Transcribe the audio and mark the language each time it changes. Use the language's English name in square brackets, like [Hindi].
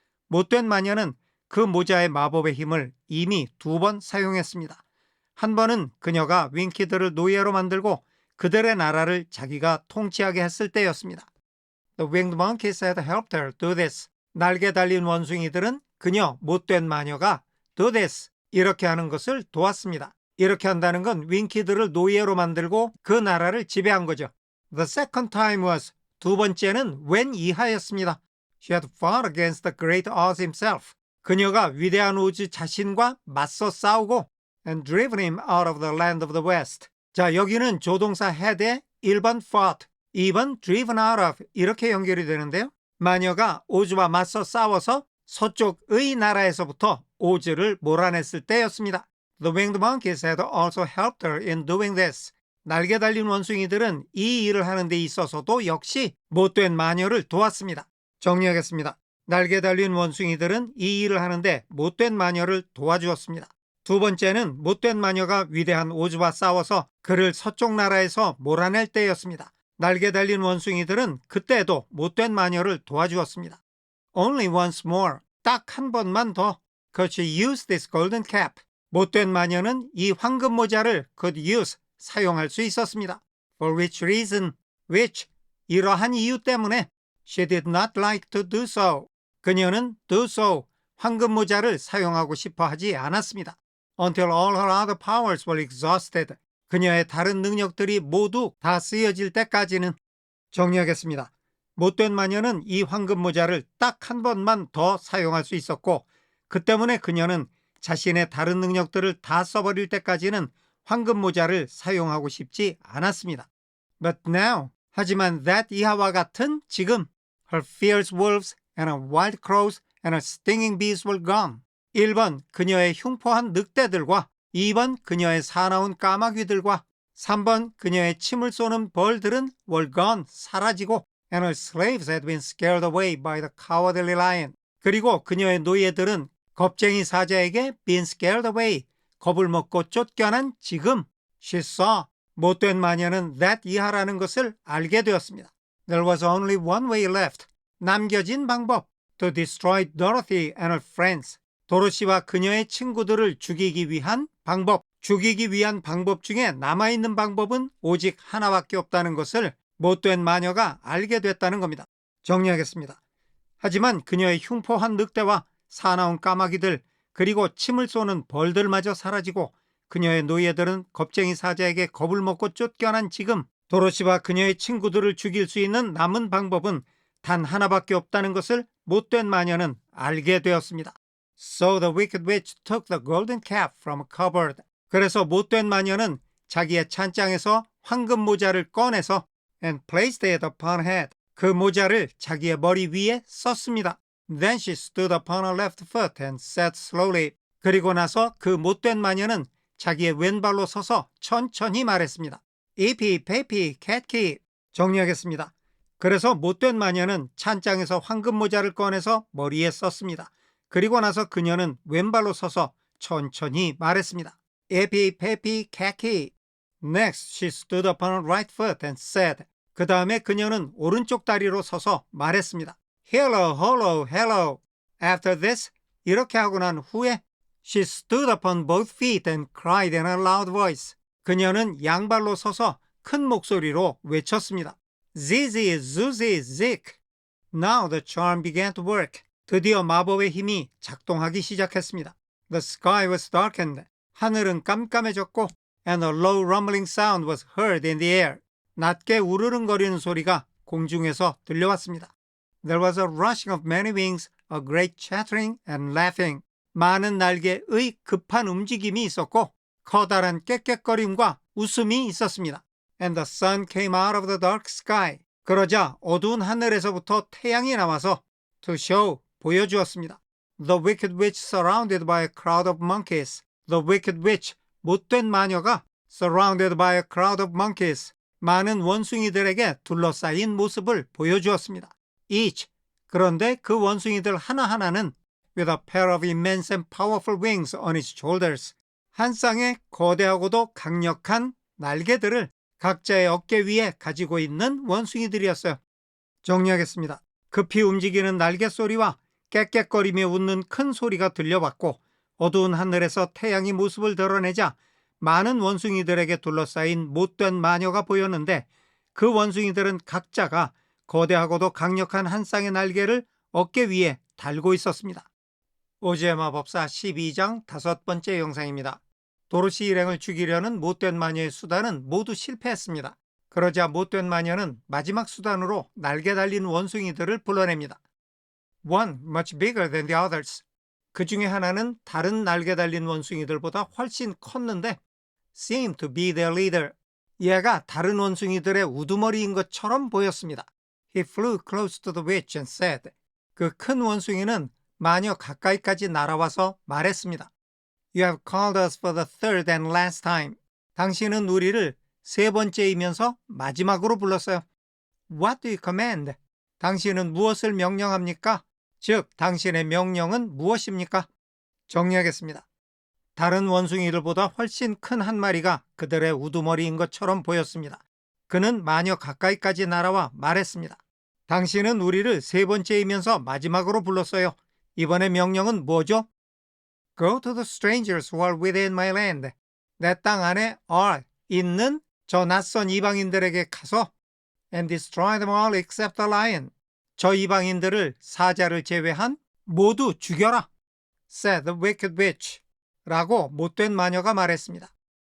[Korean] 못된 마녀는 그 모자의 마법의 힘을 이미 2번 사용했습니다. 한 번은 그녀가 윙키들을 노예로 만들고 그들의 나라를 자기가 통치하게 했을 때였습니다. [English] The winged monkeys had helped her do this. [Korean] 날개 달린 원숭이들은 그녀 못된 마녀가 [English] do this, [Korean] 이렇게 하는 것을 도왔습니다. 이렇게 한다는 건 윙키들을 노예로 만들고 그 나라를 지배한 거죠. [English] The second time was, [Korean] 2번째는 [English] when [Korean] 이하였습니다. [English] She had fought against the great Oz himself. [Korean] 그녀가 위대한 오즈 자신과 맞서 싸우고 [English] and driven him out of the land of the west. [Korean] 자, 여기는 조동사 had에 1번 fought, 2번 driven out of 이렇게 연결이 되는데요. 마녀가 오즈와 맞서 싸워서 서쪽의 나라에서부터 오즈를 몰아냈을 때였습니다. [English] The winged monkeys had also helped her in doing this. [Korean] 날개 달린 원숭이들은 이 일을 하는 데 있어서도 역시 못된 마녀를 도왔습니다. 정리하겠습니다. 날개 달린 원숭이들은 이 일을 하는데 못된 마녀를 도와주었습니다. 2번째는 못된 마녀가 위대한 오즈와 싸워서 그를 서쪽 나라에서 몰아낼 때였습니다. 날개 달린 원숭이들은 그때도 못된 마녀를 도와주었습니다. [English] Only once more. [Korean] 딱 한 번만 더. [English] Could she use this golden cap? [Korean] 못된 마녀는 이 황금 모자를 [English] could use, [Korean] 사용할 수 있었습니다. [English] For which reason? which, [Korean] 이러한 이유 때문에 [English] she did not like to do so. [Korean] 그녀는 [English] do so, [Korean] 황금 모자를 사용하고 싶어 하지 않았습니다. [English] Until all her other powers were exhausted. [Korean] 그녀의 다른 능력들이 모두 다 쓰여질 때까지는. 정리하겠습니다. 못된 마녀는 이 황금 모자를 딱 한 번만 더 사용할 수 있었고 그 때문에 그녀는 자신의 다른 능력들을 다 써버릴 때까지는 황금 모자를 사용하고 싶지 않았습니다. [English] But now, [Korean] 하지만 [English] that [Korean] 이하와 같은 지금 [English] her fierce wolves and her wild crows and her stinging bees were gone. [Korean] 1번 그녀의 흉포한 늑대들과 2번 그녀의 사나운 까마귀들과 3번 그녀의 침을 쏘는 벌들은 [English] were gone, [Korean] 사라지고 [English] and her slaves had been scared away by the cowardly lion. [Korean] 그리고 그녀의 노예들은 겁쟁이 사자에게 [English] been scared away, [Korean] 겁을 먹고 쫓겨난 지금 [English] she saw, [Korean] 못된 마녀는 that 이하라는 것을 알게 되었습니다. [English] There was only one way left, [Korean] 남겨진 방법, [English] to destroy Dorothy and her friends. [Korean] 도로시와 그녀의 친구들을 죽이기 위한 방법, 죽이기 위한 방법 중에 남아있는 방법은 오직 하나밖에 없다는 것을 못된 마녀가 알게 됐다는 겁니다. 정리하겠습니다. 하지만 그녀의 흉포한 늑대와 사나운 까마귀들 그리고 침을 쏘는 벌들마저 사라지고 그녀의 노예들은 겁쟁이 사자에게 겁을 먹고 쫓겨난 지금 도로시와 그녀의 친구들을 죽일 수 있는 남은 방법은 단 하나밖에 없다는 것을 못된 마녀는 알게 되었습니다. [English] So the wicked witch took the golden cap from a cupboard. [Korean] 그래서 못된 마녀는 자기의 찬장에서 황금 모자를 꺼내서 [English] and placed it upon her head. [Korean] 그 모자를 자기의 머리 위에 썼습니다. Then she stood upon her left foot and said slowly. 그리고 나서 그 못된 마녀는 자기의 왼발로 서서 천천히 말했습니다. [English] Eepy, peepy, catky. [Korean] 정리하겠습니다. 그래서 못된 마녀는 찬장에서 황금 모자를 꺼내서 머리에 썼습니다. 그리고 나서 그녀는 왼발로 서서 천천히 말했습니다. [English] Eepy, peepy, catky. Next, she stood upon her right foot and said. [Korean] 그 다음에 그녀는 오른쪽 다리로 서서 말했습니다. [English] Hello, hello, hello. After this, [Korean] 이렇게 하고 난 후에 [English] she stood upon both feet and cried in a loud voice. [Korean] 그녀는 양발로 서서 큰 목소리로 외쳤습니다. [English] Zizi, Zuzi, Zik. Now the charm began to work. [Korean] 드디어 마법의 힘이 작동하기 시작했습니다. [English] The sky was darkened. [Korean] 하늘은 깜깜해졌고 [English] and a low rumbling sound was heard in the air. [Korean] 낮게 우르릉거리는 소리가 공중에서 들려왔습니다. [English] There was a rushing of many wings, a great chattering and laughing. [Korean] 많은 날개의 급한 움직임이 있었고 커다란 깨깨거림과 웃음이 있었습니다. [English] And the sun came out of the dark sky. [Korean] 그러자 어두운 하늘에서부터 태양이 나와서 [English] to show, [Korean] 보여주었습니다. [English] The wicked witch surrounded by a crowd of monkeys. The wicked witch, [Korean] 못된 마녀가 [English] surrounded by a crowd of monkeys. [Korean] 많은 원숭이들에게 둘러싸인 모습을 보여주었습니다. [English] Each, [Korean] 그런데 그 원숭이들 하나하나는 [English] with a pair of immense and powerful wings on its shoulders. [Korean] 한 쌍의 거대하고도 강력한 날개들을 각자의 어깨 위에 가지고 있는 원숭이들이었어요. 정리하겠습니다. 급히 움직이는 날개 소리와 깨깨거리며 웃는 큰 소리가 들려왔고 어두운 하늘에서 태양이 모습을 드러내자 많은 원숭이들에게 둘러싸인 못된 마녀가 보였는데 그 원숭이들은 각자가 거대하고도 강력한 한 쌍의 날개를 어깨 위에 달고 있었습니다. 오즈의 마법사 12장 5번째 영상입니다. 도로시 일행을 죽이려는 못된 마녀의 수단은 모두 실패했습니다. 그러자 못된 마녀는 마지막 수단으로 날개 달린 원숭이들을 불러냅니다. [English] One much bigger than the others. [Korean] 그 중에 하나는 다른 날개 달린 원숭이들보다 훨씬 컸는데 [English] seemed to be their leader. [Korean] 얘가 다른 원숭이들의 우두머리인 것처럼 보였습니다. [English] He flew close to the witch and said. [Korean] 그 큰 원숭이는 마녀 가까이까지 날아와서 말했습니다. [English] You have called us for the third and last time. [Korean] 당신은 우리를 세 번째이면서 마지막으로 불렀어요. [English] What do you command? [Korean] 당신은 무엇을 명령합니까? 즉, 당신의 명령은 무엇입니까? 정리하겠습니다. 다른 원숭이들보다 훨씬 큰 한 마리가 그들의 우두머리인 것처럼 보였습니다. 그는 마녀 가까이까지 날아와 말했습니다. 당신은 우리를 세 번째이면서 마지막으로 불렀어요. 이번의 명령은 뭐죠? [English] Go to the strangers who are within my land. [Korean] 내 땅 안에 [English] are, [Korean] 있는 저 낯선 이방인들에게 가서 [English] and destroy them all except the lion. [Korean] 저 이방인들을 사자를 제외한 모두 죽여라. [English] said the wicked witch. [Korean] 라고 못된 마녀가 말했습니다.